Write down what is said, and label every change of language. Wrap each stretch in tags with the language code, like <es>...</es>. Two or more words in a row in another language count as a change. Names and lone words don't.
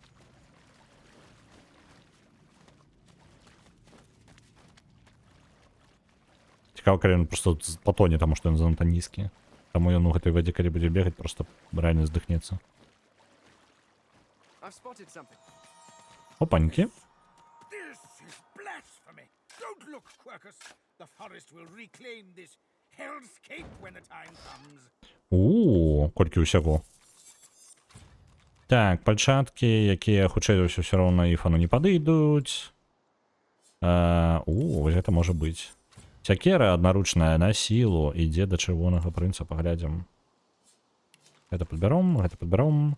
<be>Цікава, калі ён проста патоне, таму што ён занадта нізкі. Таму ён у гэтай вадзе, калі будзе бегаць, проста рэальна здыхнецца. Опанькі.</be> <en>This is blasphemy. Don't look, Quercus. The forest will reclaim this hellscape when the time comes.</en> <be>Колькі ўсяго. Так, пальчаткі, якія хутчэй за ўсё ўсё роўна іфану не падыдуць. Вось гэта можа быць. Сякера аднаручная на сілу ідзе да чырвонага прынца, паглядзім. Гэта падбяром, гэта падбяром.</be>